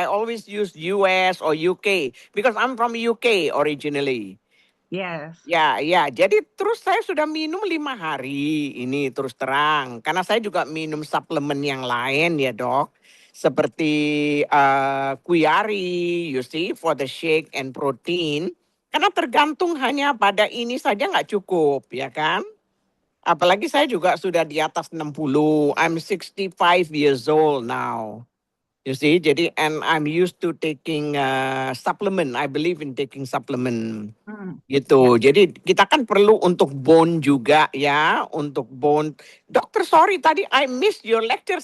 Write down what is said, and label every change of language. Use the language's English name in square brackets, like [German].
[English] I always use US or UK because I'm from UK originally. yes. [Indonesian] Ya, jadi terus saya sudah minum 5 hari ini terus terang. Karena saya juga minum suplemen yang lain ya dok. Seperti Kuyari, [English] you see, for the shake and protein. [Indonesian] Karena tergantung hanya pada ini saja nggak cukup, ya kan? Apalagi saya juga sudah di atas 60. [English] I'm 65 years old now. You see, jadi and I'm used to taking supplement. I believe in taking supplement. [Indonesian] Gitu. Jadi kita kan perlu untuk bone juga ya, untuk bone. [English] Dokter, sorry tadi I missed your lecture.